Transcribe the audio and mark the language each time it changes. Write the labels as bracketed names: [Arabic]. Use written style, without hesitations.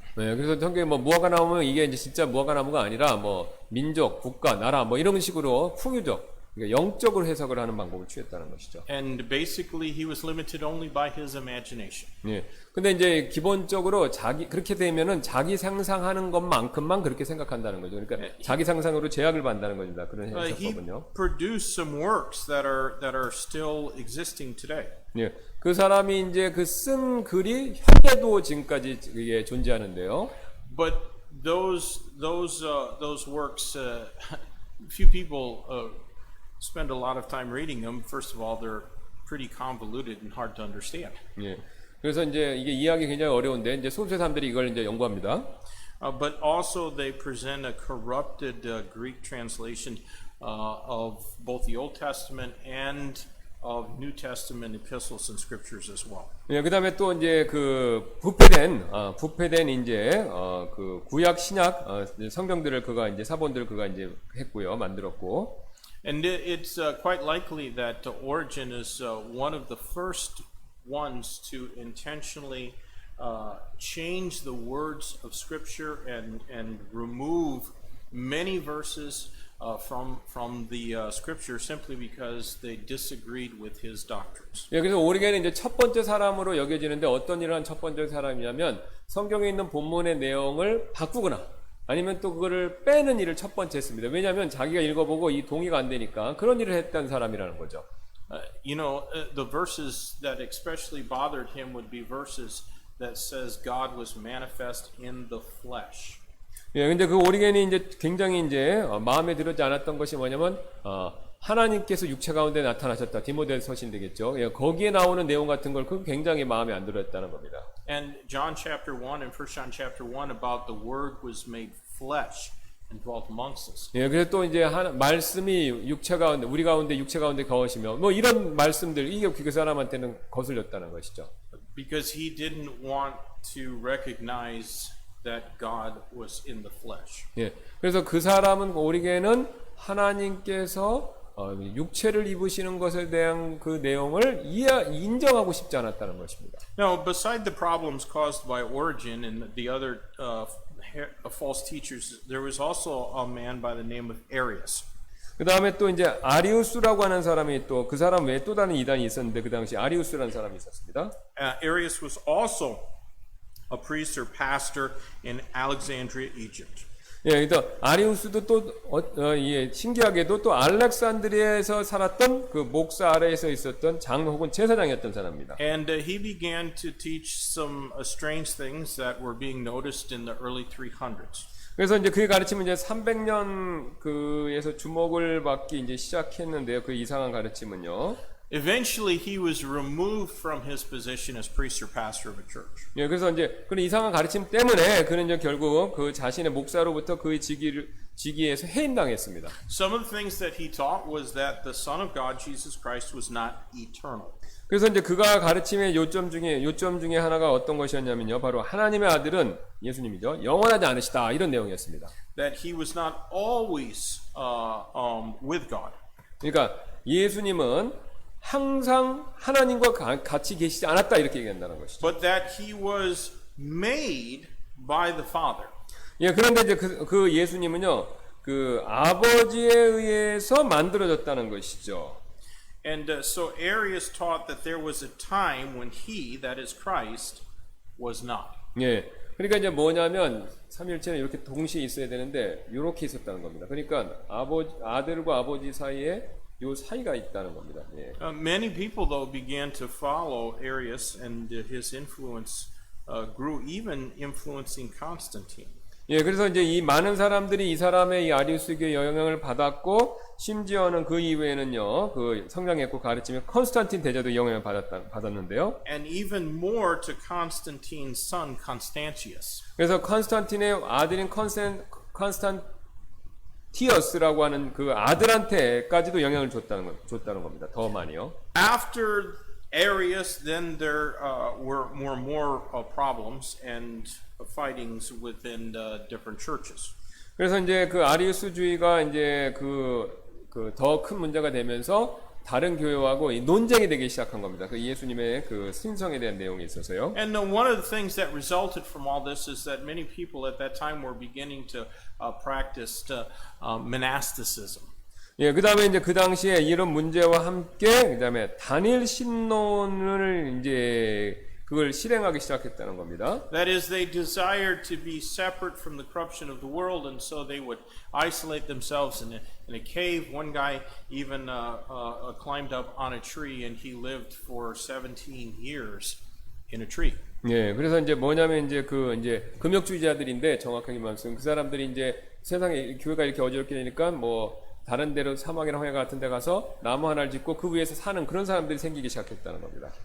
[Korean] 네, 그래서 성경에 뭐 무화과 나무면 이게 이제 진짜 무화과 나무가 아니라 뭐 민족, 국가, 나라 뭐 이런 식으로 풍유적, 그러니까 영적으로 해석을 하는 방법을 취했다는 것이죠. [English] And basically he was limited only by his imagination. [Korean] 예. 근데 이제 기본적으로 그렇게 되면은 자기 상상하는 것만큼만 그렇게 생각한다는 거죠. 그러니까 자기 상상으로 제약을 받는다는 겁니다. 그런 해석법은요. [English] He produced some works that are still existing today. [Korean] 예. 그 사람이 이제 그 쓴 글이 현재도 지금까지 이게 존재하는데요. [English] But those works, few people spend a lot of time reading them. First of all, they're pretty convoluted and hard to understand. [Korean] 예. 그래서 이제 이게 이해하기 굉장히 어려운데 이제 소수의 사람들이 이걸 이제 연구합니다. [English] But also they present a corrupted Greek translation of both the Old Testament and of New Testament epistles and scriptures as well. [Korean] 예, 그다음에 또 이제 그 부패된 이제 그 구약 신약 성경들을 그가 이제 사본들을 그가 이제 했고요, 만들었고. [English] And it's quite likely that Origen is one of the first ones to intentionally change the words of Scripture and remove many verses from the Scripture simply because they disagreed with his doctrines. [Korean] 예, 그래서 오리겐은 이제 첫 번째 사람으로 여겨지는데 어떤 일을 한 첫 번째 사람이냐면 성경에 있는 본문의 내용을 바꾸거나 아니면 또 그거를 빼는 일을 첫 번째 했습니다. 왜냐하면 자기가 읽어보고 이 동의가 안 되니까 그런 일을 했던 사람이라는 거죠. [English] The verses that especially bothered him would be verses that says God was manifest in the flesh. [Korean] 예, 근데 그 오리겐이 이제 굉장히 이제 마음에 들었지 않았던 것이 뭐냐면 하나님께서 육체 가운데 나타나셨다. 디모데 서신 되겠죠. 예, 거기에 나오는 내용 같은 걸 그 굉장히 마음에 안 들었다는 겁니다. [English] And John chapter 1 and 1 John chapter 1 about the word was made flesh and dwelt amongst us. [Korean] 예, 그래서 또 이제 말씀이 육체 가운데 우리 가운데 육체 가운데 거하시며 뭐 이런 말씀들 이게 그 사람한테는 거슬렸다는 것이죠. [English] Because he didn't want to recognize that God was in the flesh. [Korean] 예, 그래서 그 사람은 오리겐은 하나님께서 육체를 입으시는 것에 대한 그 내용을 인정하고 싶지 않았다는 것입니다. [English] Now, beside the problems caused by Origen and the other false teachers, there was also a man by the name of Arius. [Korean] 그 다음에 또 이제 아리우스라고 하는 사람이 또 그 사람 외에 또 다른 이단이 있었는데 그 당시 아리우스라는 사람이 있었습니다. [English] Arius was also a priest or pastor in Alexandria, Egypt. [Korean] 예, 그래서 아리우스도 또 신기하게도 또 알렉산드리아에서 살았던 그 목사 아래에서 있었던 장로 혹은 제사장이었던 사람입니다. [English] And he began to teach some strange things that were being noticed in the early 300s. [Korean] 그래서 이제 그의 가르침은 이제 300년 그에서 주목을 받기 이제 시작했는데요. 그 이상한 가르침은요. [English] Eventually, he was removed from his position as priest or pastor of a church. [Korean] 예, 그래서 이제 그런 이상한 가르침 때문에 그는 이제 결국 그 자신의 목사로부터 그의 직위에서 해임당했습니다. [English] Some of the things that he taught was that the Son of God, Jesus Christ, was not eternal. [Korean] 그래서 이제 그가 가르침의 요점 중에 하나가 어떤 것이었냐면요. 바로 하나님의 아들은 예수님이죠. 영원하지 않으시다. 이런 내용이었습니다. [English] That he was not always with God. [Korean] 그러니까 예수님은 항상 하나님과 같이 계시지 않았다 이렇게 얘기한다는 것이죠. [English] But that he was made by the Father. [Korean] 예, 그런데 이제 그 예수님은요. 그 아버지에 의해서 만들어졌다는 것이죠. [English] And so Arius taught that there was a time when he, that is Christ, was not. [Korean] 예. 그러니까 이제 뭐냐면 삼위일체는 이렇게 동시에 있어야 되는데 이렇게 있었다는 겁니다. 그러니까 아들과 아버지 사이에 요 사이가 있다는 겁니다. 예. [English] Many people, though, began to follow Arius, and his influence grew, even influencing Constantine. [Korean] 예, 그래서 이제 이 많은 사람들이 이 사람의 이 아리우스교의 영향을 받았고, 심지어는 그 이후에는요, 그 성장했고 가르치며 컨스탄틴 대제도 영향을 받았는데요. [English] And even more to Constantine's son, Constantius. [Korean] 그래서 컨스탄틴의 아들인 컨스탄티어스라고 하는 그 아들한테까지도 영향을 줬다는 겁니다. 더 많이요. [English] After Arius, then there were more problems and fightings within different churches. [Korean] 그래서 이제 그 아리우스주의가 이제 더 큰 문제가 되면서 다른 교회하고 논쟁이 되기 시작한 겁니다. 그 예수님의 그 신성에 대한 내용이 있어서요. [English] And one of the things that resulted from all this is that many people at that time were beginning to practice monasticism. [Korean] 예, 그 다음에 이제 그 당시에 이런 문제와 함께, 그 다음에 단일 신론을 이제 그걸 실행하기 시작했다는 겁니다. [English] That is, they desired to be separate from the corruption of the world, and so they would isolate themselves in a cave. One guy even climbed up on a tree, and he lived for 17 years in a tree. [Korean] 예, 그래서 이제 뭐냐면 이제 금욕주의자들인데 정확하게 말씀 그 사람들이 이제 세상에 교회가 이렇게 어지럽게 되니까 뭐 다른 데로 사막이나 황야 같은 데 가서 나무 하나를 짓고 그 위에서 사는 그런 사람들이 생기기 시작했다는 겁니다.